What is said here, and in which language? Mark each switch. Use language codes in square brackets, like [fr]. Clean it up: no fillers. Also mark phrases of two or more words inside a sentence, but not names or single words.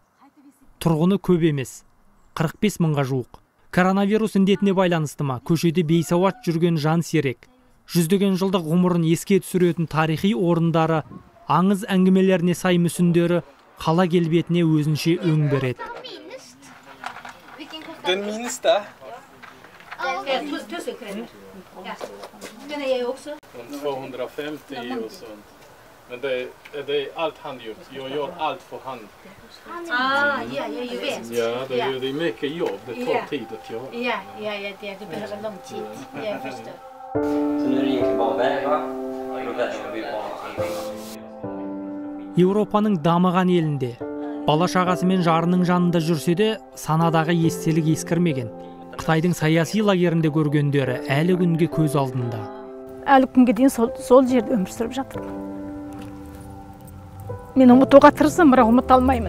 [kk] Тұрғыны көп емес, 45 мыңға жуық. Коронавирус індетіне байланысты ма, көшеде бейсауат жүрген жан сирек. Жүздеген жылдық ғұмырын еске түсіретін тарихи орындары, аңыз әңгімелеріне сай мүсіндері қала келбетіне өзінше өң береді. [sv] Den minsta? Den är jag också. 250 och sånt. Men det är allt handgjort. Jag gör allt för hand. Ja, jag vet. Ja, det är mycket jobb. Det tar tid att göra. Ja, det behöver lång tid. Jag förstår. Så nu är det egentligen bara väva och då väver vi bara allting. [kk] Еуропаның дамыған елінде, бала шағасы мен жарының жанында жүрсе де, санадағы естелік ескірмеген. Қытайдың саяси лагерінде көргендері әлі күнге көз алдында. Әлі күнге дейін сол жерде өмір сүріп жатырмын. Мен ұмытуға тырысамын, бірақ ұмыта алмаймын.